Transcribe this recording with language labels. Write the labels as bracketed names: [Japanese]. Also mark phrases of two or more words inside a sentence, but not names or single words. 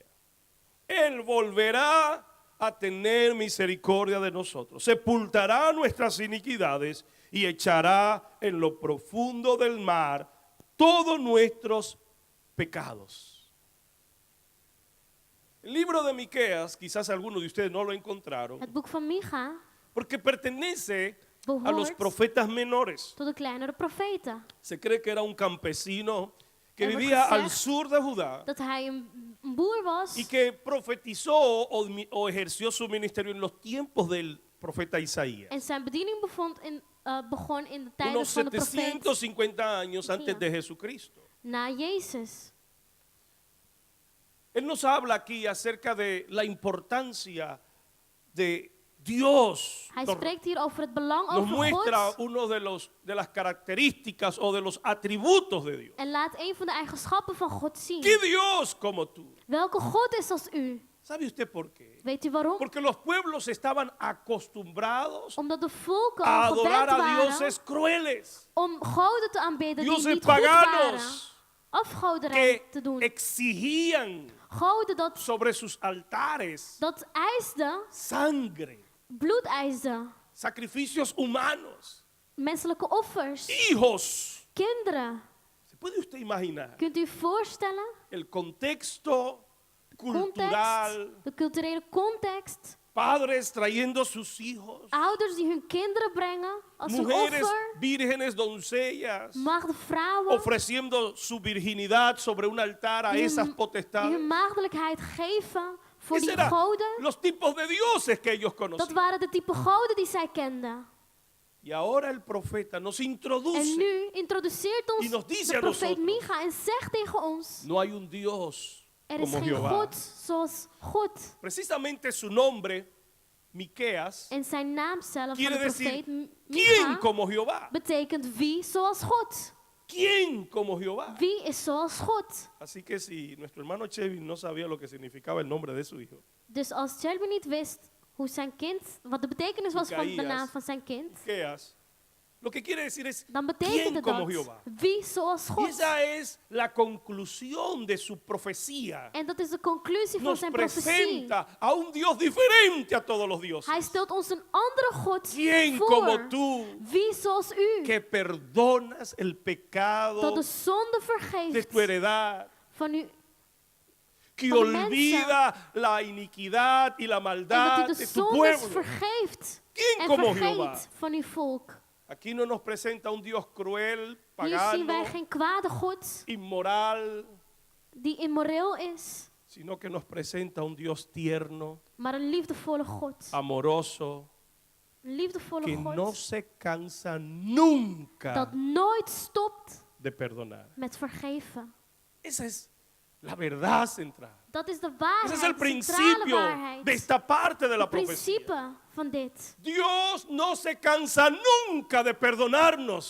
[Spanish] Él volverá a tener misericordia de nosotros, sepultará nuestras iniquidades y echará en lo profundo del mar todos nuestros pecados. El libro de Miqueas, quizás algunos de ustedes no lo encontraron, [Dutch] Het boek van Micha [Spanish] porque pertenece a los [Dutch] behoort [Spanish] profetas menores. [Dutch] tot de kleinere profeten. [Spanish] Se cree que era un campesino que [Dutch] Er wordt [Spanish] vivía al [Dutch] gezegd [Spanish] sur de Judá [Dutch] Dat hij een boer was [Spanish] y que profetizó o ejerció su ministerio en los tiempos del profeta Isaías. [Dutch] en zijn bediening begon in de tijden [Spanish] Unos [Dutch] van de profeet [Spanish] 750 años antes de Jesucristo. [Dutch] na Jezus. [Spanish] Él nos habla aquí acerca de la importancia de Dios. [Dutch] Hij spreekt hier over het belang [Spanish] Nos [Dutch] over [Spanish] muestra [Dutch] God [Spanish] uno de las características o de los atributos de Dios. [Dutch] en laat een van de eigenschappen van God zien. [Spanish] ¿Qué Dios como tú? [Dutch] Welke God is als u? [Spanish] ¿Sabe usted por qué? [Dutch] Weet u waarom? [Spanish] Porque los pueblos estaban acostumbrados [Dutch] Omdat de volken [Spanish] a [Dutch] al gewend [Spanish] adorar a [Dutch] waren [Spanish] dioses crueles, [Dutch] om goden te aanbidden die [Spanish] dioses [Dutch] niet goed waren. [Spanish] paganos [Dutch] Afgoderij [Spanish] que [Dutch] te doen. [Spanish] exigían [Dutch] Goden dat [Spanish] sobre sus altares [Dutch] eisden, [Spanish] sangre, [Dutch] bloed eisden. [Spanish] sacrificios humanos, [Dutch] Menselijke offers. [Spanish] hijos. [Dutch] Kinderen. [Spanish] ¿Se puede usted imaginar [Dutch] Kunt u voorstellen? [Spanish] el contexto [Dutch] Context, [Spanish] cultural? [Dutch] de culturele context. [Spanish] Padres trayendo sus hijos, [Dutch] Ouders die hun kinderen brengen als een [Spanish] mujeres [Dutch] offer. [Spanish] vírgenes, doncellas, [Dutch] Maagden vrouwen. [Spanish] ofreciendo su virginidad sobre un altar a [Dutch] Die [Spanish] esas [Dutch] hun [Spanish] potestades. [Dutch] maagdelijkheid geven voor [Spanish] Esos [Dutch] die [Spanish] eran [Dutch] goden. [Spanish] los tipos de dioses que ellos [Dutch] Dat [Spanish] conocían. [Dutch] waren de type goden die zij kenden. [Spanish] Y ahora el profeta nos [Dutch] En [Spanish] introduce. [Dutch] nu introduceert [Spanish] Y nos [Dutch] ons [Spanish] dice [Dutch] de [Spanish] a [Dutch] profeet [Spanish] nosotros, [Dutch] Micha en zegt tegen ons: [Spanish] No hay un Dios [Dutch] er is [Spanish] como [Dutch] geen [Spanish] Jehová. [Dutch] God zoals God. [Spanish] Precisamente su nombre, Miqueas, [Dutch] En zijn naam zelf van [Spanish] quiere [Dutch] de [Spanish] decir, [Dutch] profeet [Spanish] ¿quién [Dutch] Micha [Spanish] como Jehová? [Dutch] betekent wie zoals God. [Spanish] ¿Quién como Jehová? [Dutch] Wie is zoals God? [Spanish] Así que si nuestro hermano Chevy no sabía lo que significaba el nombre de su hijo, [Dutch] Dus als Shelby niet wist hoe zijn kind, wat de betekenis was van de [Spanish] Micaías. [Dutch] naam van zijn kind, [Spanish] Miqueas, lo que quiere decir es [Dutch] dan [Spanish] ¿quién [Dutch] betekent het [Spanish] como [Dutch] dat [Spanish] Jehová? [Dutch] wie zoals [Spanish] Y [Dutch] God. [Spanish] esa es la conclusión de su profecía. [Dutch] En dat is de conclusie van [Spanish] Nos [Dutch] zijn profetie. [Spanish] presenta a un Dios diferente a todos los dioses. [Dutch] Hij stelt ons een andere God [Spanish] ¿Quién como [Dutch] voor. [Spanish] tú [Dutch] Wie zoals u, [Spanish] que perdonas el pecado [Dutch] dat de zonde [Spanish] de [Dutch] vergeeft [Spanish] tu heredad, [Dutch] van u [Spanish] que [Dutch] van de [Spanish] olvida la iniquidad y la [Dutch] en dat [Spanish] maldad [Dutch] u de [Spanish] de tu [Dutch] zondes [Spanish] pueblo? [Dutch] vergeeft [Spanish] ¿Quién [Dutch] en [Spanish] como Jehová? [Dutch] vergeet van uw volk. [Spanish] Aquí no nos presenta un Dios cruel, [Dutch] Hier zien wij [Spanish] pagano, [Dutch] geen kwade God [Spanish] inmoral, [Dutch] die immoreel is, [Spanish] sino que nos presenta un Dios tierno, [Dutch] maar een liefdevolle God. [Spanish] amoroso, [Dutch] Een liefdevolle [Spanish] que no [Dutch] God [Spanish] se cansa nunca [Dutch] dat nooit stopt [Spanish] de perdonar. [Dutch] met vergeven. [Spanish] Esa es la verdad central. [Dutch] Dat is de [Spanish] Ese es [Dutch] waarheid, [Spanish] el [Dutch] centrale [Spanish] principio [Dutch] waarheid. [Spanish] de esta parte de la [Dutch] Het [Spanish] profecía. [Dutch] principe van dit. [Spanish] Dios no se cansa nunca de perdonarnos.